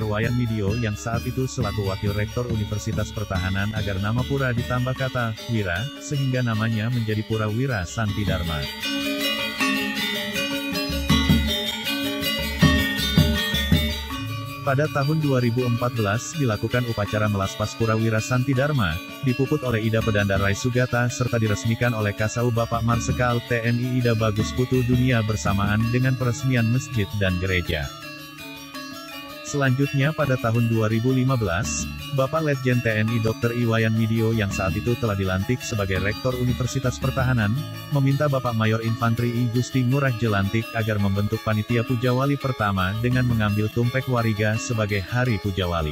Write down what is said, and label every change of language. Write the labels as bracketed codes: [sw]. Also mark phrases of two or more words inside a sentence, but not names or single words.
[id] Wayan Midyo yang saat itu selaku Wakil Rektor Universitas Pertahanan agar nama pura ditambah kata Wira, sehingga namanya menjadi Pura Wira Santi Dharma. Pada tahun 2014 dilakukan upacara melaspas Pura Wira Santi Dharma, dipuput oleh Ida Pedanda Rai Sugata serta diresmikan oleh Kasau Bapak Marsekal TNI Ida Bagus Putu Dunia bersamaan dengan peresmian masjid dan gereja. Selanjutnya pada tahun 2015, Bapak Letjen TNI Dr. Iwayan Midyo yang saat itu telah dilantik sebagai Rektor Universitas Pertahanan, meminta Bapak Mayor Infantri I Gusti Ngurah Jelantik agar membentuk panitia Pujawali pertama dengan mengambil Tumpek Wariga sebagai Hari Pujawali.